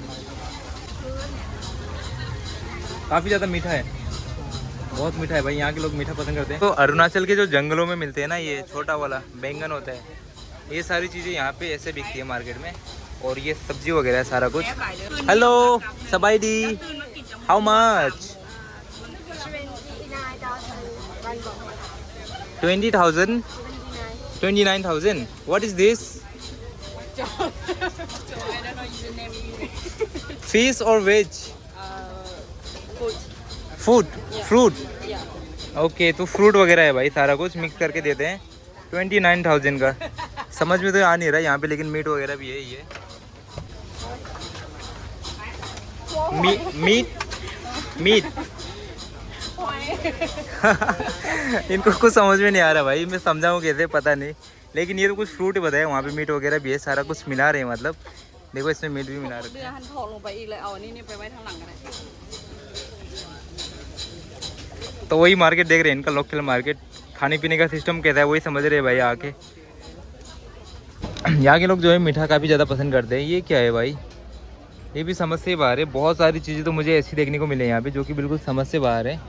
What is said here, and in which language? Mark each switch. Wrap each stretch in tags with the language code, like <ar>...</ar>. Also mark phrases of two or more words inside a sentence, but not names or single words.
<hi>काफ़ी ज़्यादा मीठा है, बहुत मीठा है भाई। यहाँ के लोग मीठा पसंद करते हैं। तो अरुणाचल के जो जंगलों में मिलते हैं ना, ये छोटा वाला बैंगन होता है, ये सारी चीज़ें यहाँ पे ऐसे बिकती है मार्केट में। और ये सब्जी वगैरह है सारा कुछ।</hi> <lo>ເຮໂລ ສະບາຍດີ,</lo> <en>how much? 20,000, 29,000। What is this? Fish or veg? Food. Fruit.</en> <hi>ओके, तो फ्रूट वगैरह है भाई, सारा कुछ मिक्स करके देते हैं। 29,000 का। समझ में तो आ नहीं रहा यहाँ पे, लेकिन मीट वगैरह भी है। ये मीट मीट इनको कुछ समझ में नहीं आ रहा भाई, मैं समझाऊँ कैसे पता नहीं, लेकिन ये तो कुछ फ्रूट बताया, वहाँ पे मीट वगैरह भी है, सारा कुछ मिला रहे हैं मतलब। देखो इसमें मीट भी मिला रहे</hi> <th>เรือหันถอดลงไปอีกเลยเอาอันนี้นี่ไปไว้ทางหลังกันเลย</th> <hi>हैं। तो वही मार्केट देख रहे हैं, इनका</hi> <en>local market,</en> <hi>खाने पीने का सिस्टम कैसा है वही समझ रहे हैं भाई आके। यहाँ के लोग जो है मीठा काफ़ी ज़्यादा पसंद करते हैं। ये क्या है भाई, ये भी समझ से बाहर है। बहुत सारी चीज़ें तो मुझे ऐसी देखने को मिले यहाँ पे जो कि बिल्कुल समझ से बाहर है।</hi>